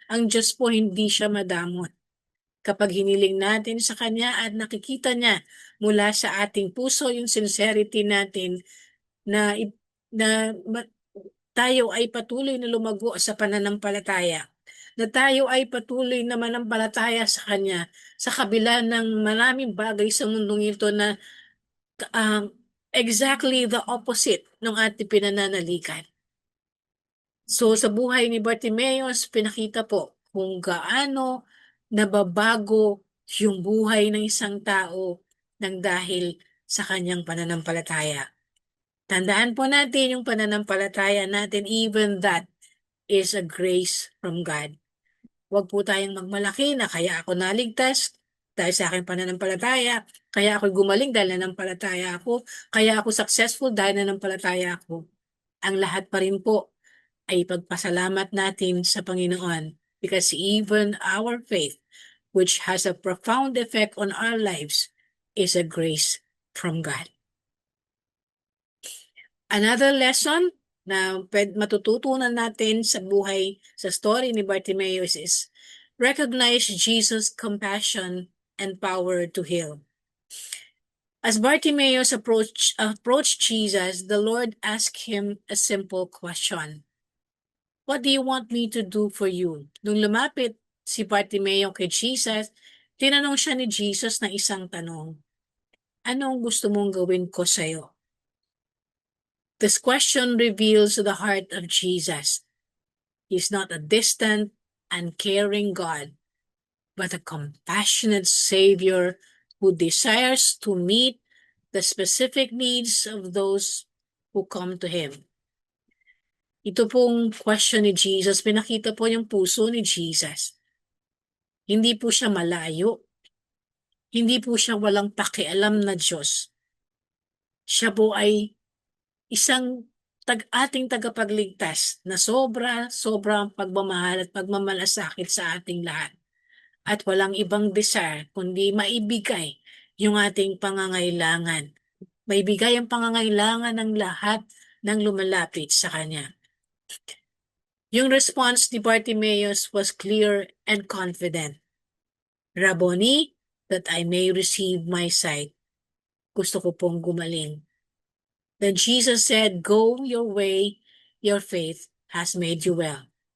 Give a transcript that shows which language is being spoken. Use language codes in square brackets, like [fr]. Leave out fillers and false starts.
[tl] Ang Diyos po hindi siya madamot. Kapag hiniling natin sa Kanya at nakikita niya mula sa ating puso yung sincerity natin na tayo ay patuloy na lumago sa pananampalataya, na tayo ay patuloy na manampalataya sa Kanya sa kabila ng maraming bagay sa mundong ito na [en] exactly the opposite [tl] ng ating pinananalikan. So sa buhay ni Bartimaeus, pinakita po kung gaano nababago yung buhay ng isang tao nang dahil sa kanyang pananampalataya. Tandaan po natin yung pananampalataya natin, [en] even that is a grace from God. [tl] Huwag po tayong magmalaki na kaya ako naligtas dahil sa aking pananampalataya, kaya ako gumaling dahil nanampalataya ako, kaya ako successful dahil nanampalataya ako. Ang lahat pa rin po ay pagpasalamat natin sa Panginoon [en] because even our faith, which has a profound effect on our lives, is a grace from God. Another lesson [tl] na matututunan natin sa buhay, sa [en] story ni Bartimaeus is recognize Jesus' compassion and power to heal. As Bartimaeus approached Jesus, the Lord asked him a simple question. What do you want me to do for you? [tl] Nung lumapit si Bartimaeus kay Jesus, tinanong siya ni Jesus na isang tanong. Anong gusto mong gawin ko sa'yo? [en] This question reveals the heart of Jesus. He's not a distant, uncaring God, but a compassionate Savior who desires to meet the specific needs of those who come to Him. [tl] Ito pong question ni Jesus, pinakita po yung puso ni Jesus. Hindi po siya malayo. Hindi po siya walang pakialam na Diyos. Siya po ay isang ating tagapagligtas na sobrang pagmamahal at pagmamalasakit sa ating lahat. At walang ibang desire kundi maibigay yung ating pangangailangan. Maibigay ang pangangailangan ng lahat ng lumalapit sa Kanya. [en] Yung response ni Bartimaeus was clear and confident. Rabboni, that I may receive my sight. [tl] Gusto ko pong gumaling. [en] Then Jesus said, go your way, your faith has made you well.